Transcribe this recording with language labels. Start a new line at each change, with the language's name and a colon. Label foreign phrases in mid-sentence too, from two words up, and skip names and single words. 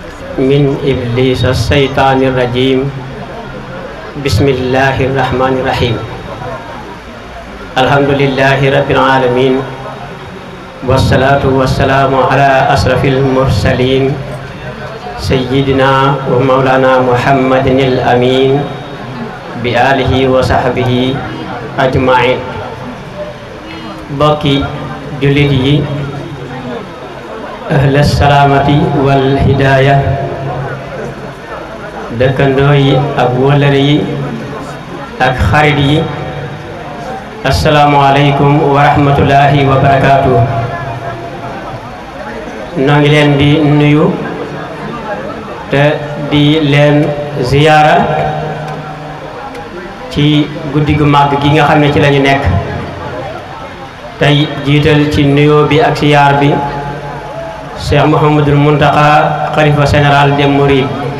Arabic: من إبليس الشيطان الرجيم بسم الله الرحمن الرحيم الحمد لله رب العالمين والصلاة والسلام على أشرف المرسلين سيدنا ومولانا محمد الأمين بآله وصحبه أجمعين بقي جلدي أهل السلامة والهداية
Wolof: dëkkandoo yi ak wëllëre yi ak xarit yi
Arabic: السلام عليكم ورحمة الله وبركاته.
Wolof: noo ngi leen di nuyu te di leen ziyaara ci guddi gu màgg gi nga xam ne ci lañu nekk tey jiital ci nuyoo bi ak ziyaar bi Cheikh Mouhamadul Mountakha xalifa
French: général des Mourides